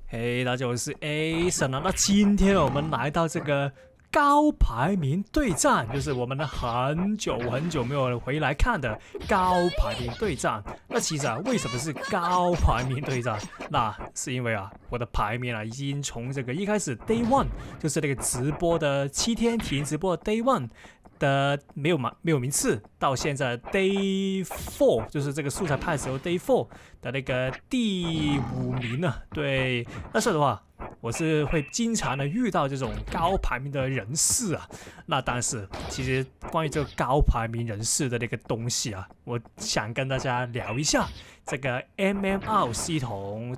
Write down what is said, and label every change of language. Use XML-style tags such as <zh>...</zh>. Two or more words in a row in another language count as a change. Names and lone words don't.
<zh>嘿，大家好，我是 Ason 啊。那今天我們來到這個高排名對戰，就是我們很久沒有回來看的高排名對戰。那其實為什麼是高排名對戰？那是因為我的排名已經從這個一開始</zh> <en>Day One，</en> <zh>就是那個直播的7天體驗直播的</zh> <en>Day One。</en> <zh>的沒有名次，到現在 Day 4， 就是這個素材派的時候 Day 4的那個第5名呢。對，那所以的話，我是會經常的遇到這種高排名的人士啊。那但是其實關於這個高排名人士的那個東西我想跟大家聊一下這個 MMR 系統。</zh>